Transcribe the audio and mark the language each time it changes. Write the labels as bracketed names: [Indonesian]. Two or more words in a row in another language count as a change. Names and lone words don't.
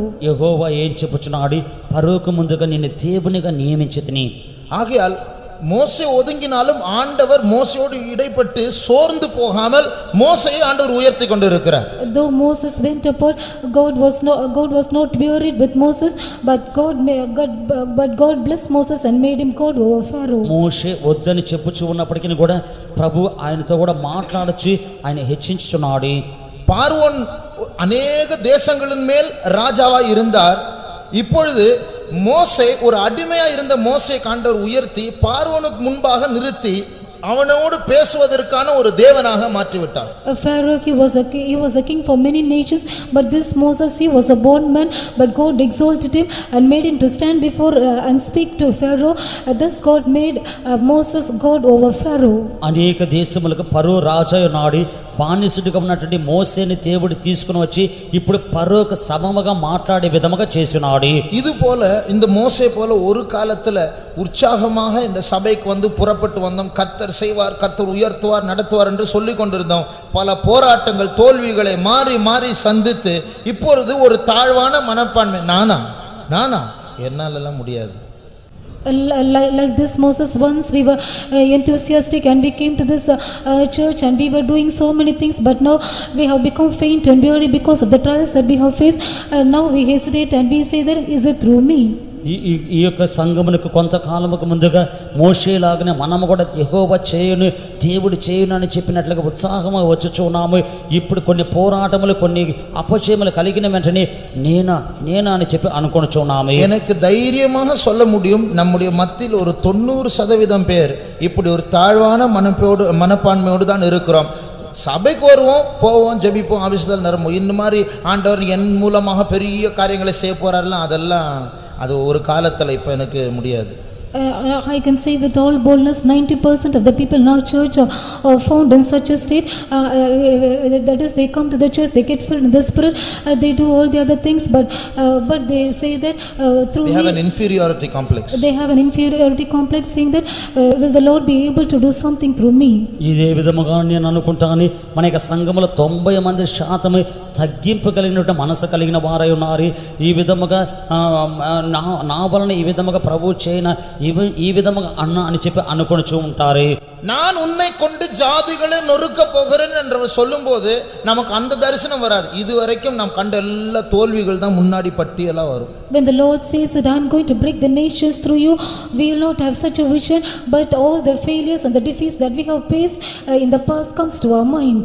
[Telugu] యెహోవా ఏం చెప్పుచున్నాడు? ఫరోకు ముందుగా నిన్ను దేవునిగా నియమించితిని. [Tamil] ஆகையால் மோசே ஒதுங்கினாலும் ஆண்டவர் மோசையோடு இடைப்பட்டு சோர்ந்து போகாமல் மோசையை ஆண்டவர் உயர்த்தி கொண்டிருக்கிறார். [English] Though Moses went apart, God was not wearied with Moses, but God blessed Moses and made him God over Pharaoh. [Telugu] మోషే వద్దని చెప్పుచూ ఉన్నప్పటికీ కూడా ప్రభు ఆయనతో కూడా మాట్లాడొచ్చి ఆయన హెచ్చించుచున్నాడు. [Tamil] பார்வோன் அநேக தேசங்களின் மேல் ராஜாவாய் இருந்தார். இப்பொழுது மோசே ஒரு அடிமையா இருந்த மோசே ஆண்டவர் உயர்த்தி பார்வோனுக்கு முன்பாக நிறுத்தி அவனோடு பேசுவதற்கான ஒரு தேவனாக மாற்றிவிட்டார். [English] Pharaoh, he was a king for many nations, but this Moses, he was a bondman, but God exalted him and made him to stand before and speak to Pharaoh. Thus God made Moses God over Pharaoh. [Telugu] అనేక దేశములకు ఫరో రాజు నాడి బానిసుడిగా ఉన్నటువంటి మోసేని దేవుడు తీసుకుని వచ్చి ఇప్పుడు ఫరోకు సమముగా మాట్లాడే విధముగా చేసినాడు. [Tamil] இது போல இந்த மோசே போல ஒரு காலத்துல உற்சாகமாக இந்த சபைக்கு வந்து புறப்பட்டு வந்தோம். கர்த்தர் செய்வார், கர்த்தர் உயர்த்துவார், நடத்துவார் என்று சொல்லிக் கொண்டிருந்தோம். பல போராட்டங்கள் தோல்விகளை மாறி மாறி சந்தித்து இப்பொழுது ஒரு தாழ்வான மனப்பான்மை, நானா என்னாலெல்லாம் முடியாது. [English] Like this Moses, once we were enthusiastic and we came to this church and we were doing so many things, but now we have become faint and weary because of the trials that we have faced, and now we hesitate and we say that, is it through me? [Telugu] ఈ యొక్క సంఘమునకు కొంతకాలముకు ముందుగా మోషేలాగానే మనము కూడా యెహోవా చేయును, దేవుడు చేయును అని చెప్పినట్లుగా ఉత్సాహంగా వచ్చుచున్నాము. ఇప్పుడు కొన్ని పోరాటములు, కొన్ని అపజయములు కలిగిన వెంటనే నేనా అని చెప్పి అనుకొనుచున్నాము. [Tamil] எனக்கு தைரியமாக சொல்ல முடியும், நம்முடைய மத்தியில் ஒரு 90% பேர் இப்படி ஒரு தாழ்வான மனப்பான்மையோடு தான் இருக்கிறோம். சபைக்கு வருவோம், போவோம், ஜெபிப்போம், ஆபீஸ்ல நிரம்பும். இந்த மாதிரி ஆண்டவர் என் மூலமாக பெரிய காரியங்களை செய்ய போறாருலாம், அதெல்லாம் அது ஒரு காலத்துல இப்ப எனக்கு முடியாது. [English] I can say with all boldness, 90% of the people in our church are found in such a state. That is, they come to the church, they get filled in the Spirit, they do all the other things, but they say that through They have me, an inferiority complex. they have an inferiority complex, saying that will the Lord be able to do something through me? [Telugu] ఇదే విధముగా నేను అనుకుంటాను. మన యొక్క సంఘములో 90% తగ్గింపు కలిగినటువంటి మనసు కలిగిన వారై ఉన్నారు. ఈ విధముగా నా వలన ఈ విధముగా ప్రభు చేయన ఈ విధముగా అన్న అని చెప్పి అనుకొనిచూ ఉంటారు. [Tamil] நான் உன்னை கொண்டு ஜாதிகளை நொறுக்க போகிறேன் என்று சொல்லும்போது நமக்கு அந்த தரிசனம் வராது. இதுவரைக்கும் நாம் கண்ட எல்லா தோல்விகள் தான் முன்னாடி பட்டியலா வரும். [English] When the Lord says that I am going to break the nations through you, we will not have such a vision, but all the failures and the defeats that we have faced in the past comes to our mind.